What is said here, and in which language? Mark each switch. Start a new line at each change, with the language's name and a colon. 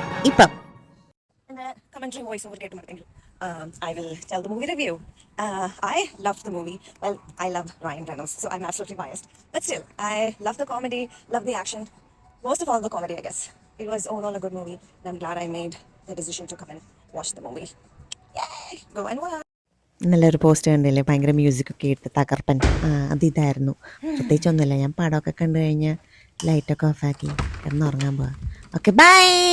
Malayalam: ഇപ്പം
English: commentary voice over
Malayalam: കേട്ട് മടങ്ങി.
English: I will tell the movie review. I loved the movie. Well, I love Ryan Reynolds, so I'm absolutely biased. But still, I love the comedy, love the action. Most of all, the comedy, I guess. It was overall a good movie, and I'm glad I made the decision to come and watch the movie. Yay! Go and watch.
Malayalam: നല്ലൊരു post കണ്ടില്ലേ, ഭയങ്കര മ്യൂസിക്കൊക്കെ ഇട്ട് തകർപ്പൻ. അതിതായിരുന്നു. പ്രത്യേകിച്ചൊന്നുമില്ല, ഞാൻ പടമൊക്കെ കണ്ടു കഴിഞ്ഞ് ലൈറ്റൊക്കെ ഓഫാക്കി കിടന്നുറങ്ങാൻ പോവാം. Okay, by.